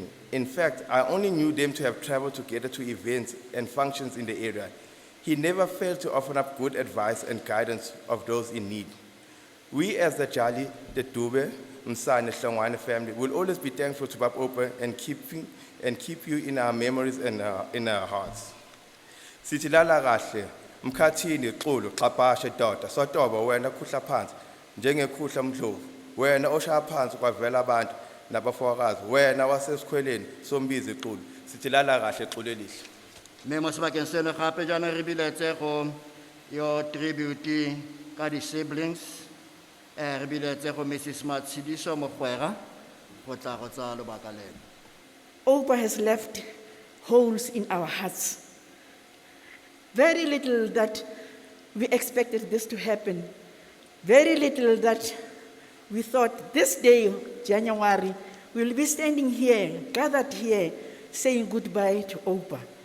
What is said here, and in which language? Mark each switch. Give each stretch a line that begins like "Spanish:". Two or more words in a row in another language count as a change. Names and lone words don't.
English: In fact, I only knew them to have traveled together to events and functions in the area. He never failed to offer up good advice and guidance of those in need. We as the Jali, the Dube, Msane, Hlongwane family will always be thankful to Bab Opa and keep you in our memories and in our hearts.
Zulu: Sitilala kahle, Mkhathini, Xulu, Xapashe, Doda, Sotoba, wena kuhla phansi, njengekuhla Mdlovu, wena oshaya phansi kwavela abantu nabafowakazi, wena wasesikhweleni sombizi Xulu, sitilala kahle Xulu elihle.
Tswana: Me mo sebakeng seno gape jaana re biletse go yo tribute ka di siblings re biletse go Mrs. Matshidiso Mogwera go tla go tsaya lebaka leno.
English: Opa has left holes in our hearts. Very little that we expected this to happen. Very little that we thought this day, January, we'll be standing here, gathered here, saying goodbye to Opa.